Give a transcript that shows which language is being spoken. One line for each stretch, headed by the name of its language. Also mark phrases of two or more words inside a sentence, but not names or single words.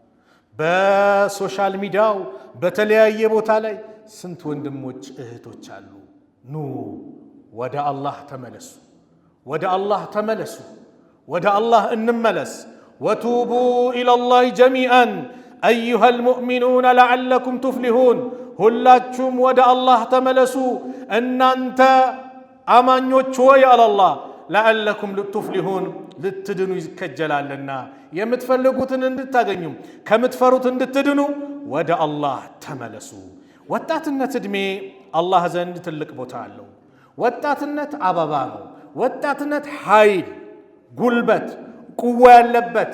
Amharic: በሶሻል ሚዲያው በተለያየ ቦታ ላይ ስንት ወንድሞች እህቶች አሉ ኑ ወደ አላህ ተመለሱ ወደ አላህ ተመለሱ ወደ አላህ እንመለስ
Arabic: وتوبوا إلى الله جميعا أيها المؤمنون لعلكم تفلحون
Amharic: ሁላችሁም ወደ አላህ ተመለሱ እናንተ አማኞች ሆይ አለ አላህ
Arabic: لعلكم تفلحون
Amharic: ልትድኑ ይከጀላልና የምትፈልጉትን እንድታገኙ ከምትፈሩት እንድትድኑ ወደ አላህ ተመለሱ ወጣትነት እድሜ አላህ ዘንድ ትልቅ ቦታ አለው ወጣትነት አበባ ነው ወጣትነት ኃይል ጉልበት ቁዋ ያለበት